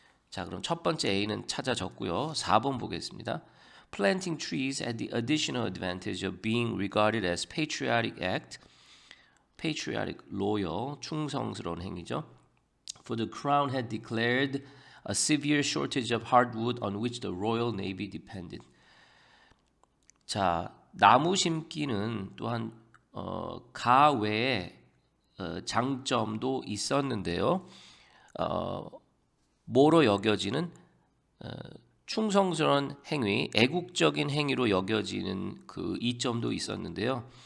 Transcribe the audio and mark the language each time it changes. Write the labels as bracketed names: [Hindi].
[Korean] 자, 그럼 첫 번째 A는 찾아졌고요. 4번 보겠습니다. [English] Planting trees had the additional advantage of being regarded as patriotic act, patriotic, loyal, [Korean] 충성스러운 행위죠. [English] For the crown had declared a severe shortage of hardwood on which the Royal Navy depended. [Korean] 자, 나무 심기는 또한 가외의 장점도 있었는데요. 뭐로 여겨지는 충성스러운 행위, 애국적인 행위로 여겨지는 그 이점도 있었는데요.